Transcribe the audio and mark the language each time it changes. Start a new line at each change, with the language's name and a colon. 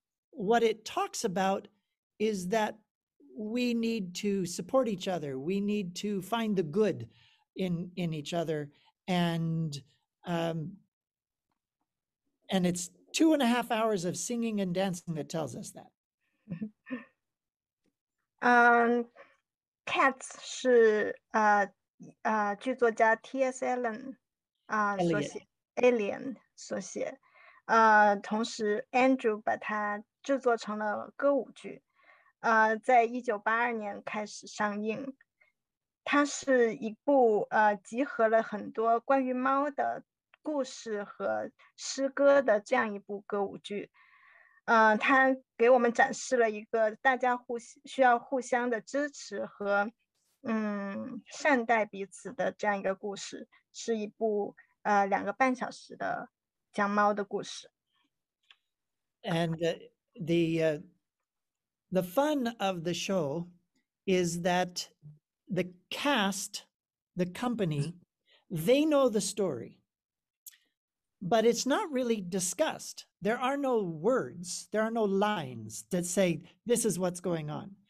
English: What it talks about is that we need to support each other. We need to find the good in each other, and it's 2.5 hours of singing and dancing that tells us that.
Chinese: Cats 是剧作家 T.S. Eliot 所写 Alien 所写，同时 Andrew 把它制作成了歌舞剧，在1982年开始上映。它是一部集合了很多关于猫的故事和诗歌的这样一部歌舞剧。它给我们展示了一个大家需要互相的支持和善待彼此的这样一个故事，是一部2个半小时的讲猫的故事。
English: And the fun of the show is that the cast, the company, they know the story, but it's not really discussed. There are no words, there are no lines that say, this is what's going on.